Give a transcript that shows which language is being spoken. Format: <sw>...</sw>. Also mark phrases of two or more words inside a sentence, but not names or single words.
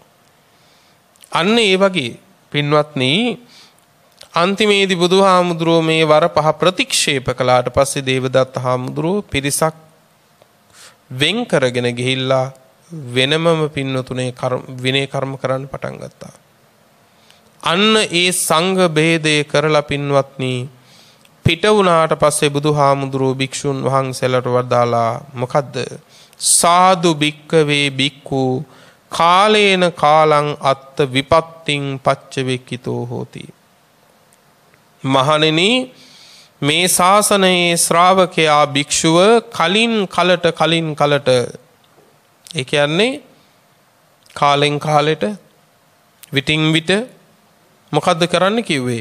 <si>අන්න ඒ වගේ පින්වත්නි අන්තිමේදී බුදුහාමුදුරුවෝ මේ වර පහ ප්‍රතික්ෂේප කළාට පස්සේ දේවදත්ත හාමුදුරුවෝ පිරිසක් වෙන් කරගෙන ගිහිල්ලා වෙනමම පින්නතුනේ විනය කර්ම කරන්න පටන් ගත්තා. අන්න ඒ සංඝ ભેදය කරලා පින්වත්නි පිට වුණාට පස්සේ බුදුහාමුදුරුවෝ භික්ෂුන් වහන්සේලාට වදාලා මොකද්ද?</si> <pi>සාදු භික්කවේ භික්ඛු කාලේන කාලං අත්ත විපත්තිං පච්චවෙක්කිතෝ හෝති.</pi> <si>මහණෙනි මේ ශාසනයේ ශ්‍රාවකයා භික්ෂුව කලින් කලට ඒ කියන්නේ කාලෙන් කාලෙට විටින් විට මොකද්ද කරන්න කිව්වේ?</si>